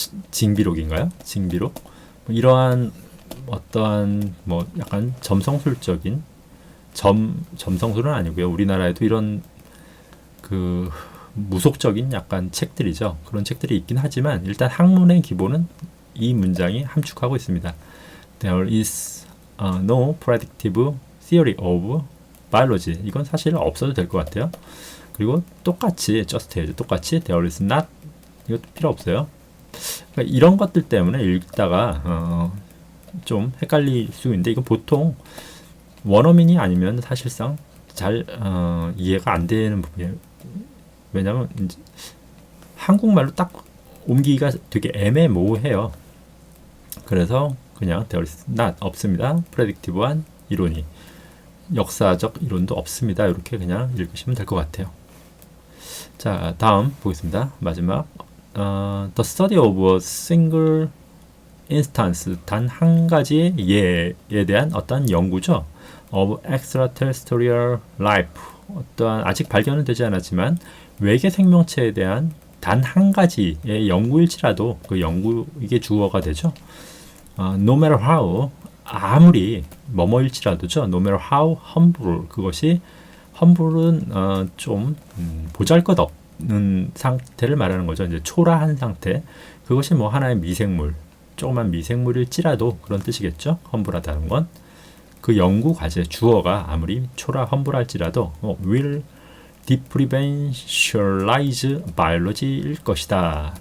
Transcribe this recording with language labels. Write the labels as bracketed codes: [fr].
[ko] 징비록인가요? 징비록? 뭐 이러한 어떠한 뭐 약간 점성술적인 점성술은 아니고요. 우리나라에도 이런 그 무속적인 약간 책들이죠. 그런 책들이 있긴 하지만 일단 학문의 기본은 이 문장이 함축하고 있습니다. [en] There is no predictive theory of biology. [ko] 이건 사실 없어도 될 것 같아요. 그리고 똑같이 똑같이 [en] there is not [ko] 이것도 필요 없어요. 그러니까 이런 것들 때문에 읽다가 좀 헷갈릴 수 있는데 이건 보통 원어민이 아니면 사실상 잘 이해가 안 되는 부분이에요. 왜냐하면 한국말로 딱 옮기기가 되게 애매모호해요. 그래서 그냥 [en] there is not [ko] 없습니다. 프레딕티브한 이론이 역사적 이론도 없습니다. 이렇게 그냥 읽으시면 될 것 같아요. 자, 다음 보겠습니다. 마지막 [en] The study of a single instance [ko] 단 한 가지의 예에 대한 어떤 연구죠. [en] of extraterrestrial life [ko] 어떠한 아직 발견은 되지 않았지만 외계 생명체에 대한 단 한 가지의 연구일지라도 그 연구 이게 주어가 되죠. [en] No matter how [ko] 아무리 뭐뭐일지라도죠. [en] No matter how humble [ko] 그것이 humble은 좀 보잘것없는 상태를 말하는 거죠. 이제 초라한 상태 그것이 뭐 하나의 미생물 조그만 미생물일지라도 그런 뜻이겠죠. humble하다는 건 그 연구 과제 주어가 아무리 험불할지라도 [en] will differentialize biology [ko] 일 것이다.